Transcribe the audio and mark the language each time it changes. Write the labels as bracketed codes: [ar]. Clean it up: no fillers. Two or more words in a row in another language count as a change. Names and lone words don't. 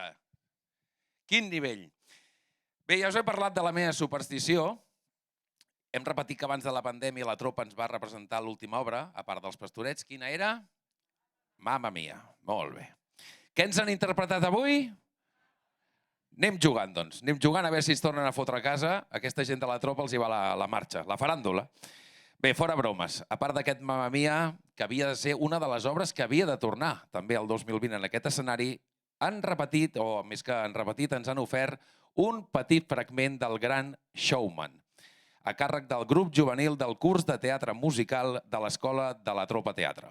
[ca] Quin nivell. Bé, ja us he parlat de la meva superstició. Hem repetit que abans de la pandèmia la tropa ens va representar l'última obra, a part dels Pastorets. Quina era? Mamma Mia. Molt bé. Què ens han interpretat avui? Anem jugant, doncs. Anem jugant a veure si es tornen a fotre a casa. Aquesta gent de la tropa els hi va la marxa, la faràndula. Bé, fora bromes. A part d'aquest Mamma Mia, que havia de ser una de les obres que havia de tornar també el 2020 en aquest escenari, han repetit, o més que han repetit, ens han ofert un petit fragment del Gran Showman, a càrrec del grup juvenil del curs de teatre musical de l'Escola de la Tropa Teatre.